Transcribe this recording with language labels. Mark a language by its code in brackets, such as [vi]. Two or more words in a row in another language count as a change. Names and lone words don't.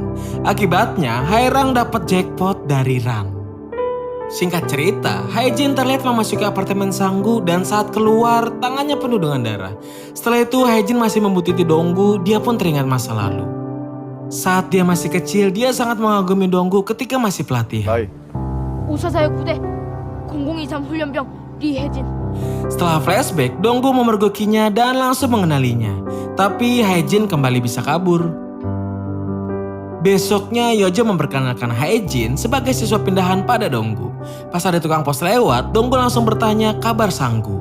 [id] Akibatnya Hairang dapat jackpot dari Ran. Singkat cerita, Hae-jin terlihat memasuki apartemen Sanggu dan saat keluar tangannya penuh dengan darah. Setelah itu Hae-jin masih membutuhkan Donggu, dia pun teringat masa lalu. Saat dia masih kecil, dia sangat mengagumi Donggu ketika masih pelatihan. [ko] 나이. 544의 부대 0023 훈련병 리혜진. [id] Setelah flashback, Donggu memergokinya dan langsung mengenalinya. Tapi Hae-jin kembali bisa kabur. Besoknya Yojo memperkenalkan Hae-jin sebagai siswa pindahan pada Donggu. Pas ada tukang pos lewat, Donggu langsung bertanya kabar Sanggu.